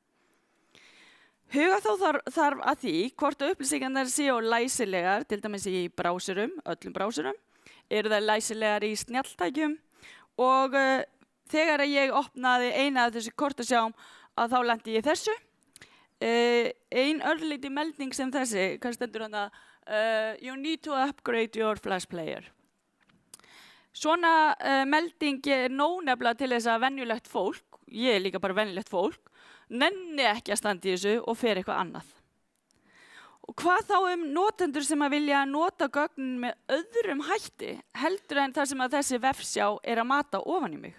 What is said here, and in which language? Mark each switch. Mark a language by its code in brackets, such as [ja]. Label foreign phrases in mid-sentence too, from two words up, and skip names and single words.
[is] Huga þó þarf að því hvort upplýsingarnar séu læsilegar, til dæmis í brásurum, öllum brásurum, eru þær læsilegar í snjalltækjum og þegar ég opnaði eina af þessu kortasjám að þá lenti ég þessu. Ein örlítið melding sem þessi, hvað stendur þarna? [en] You need to upgrade your flash player. [is] Svona melding nóg nefnilega til þess að venjulegt fólk, ég líka bara venjulegt fólk, nenni ekki að standa í þessu og fer eitthvað annað. Og hvað þá notendur sem að vilja nota gögnin með öðrum hætti, heldur en það sem að þessi vefsjá að mata ofan í mig?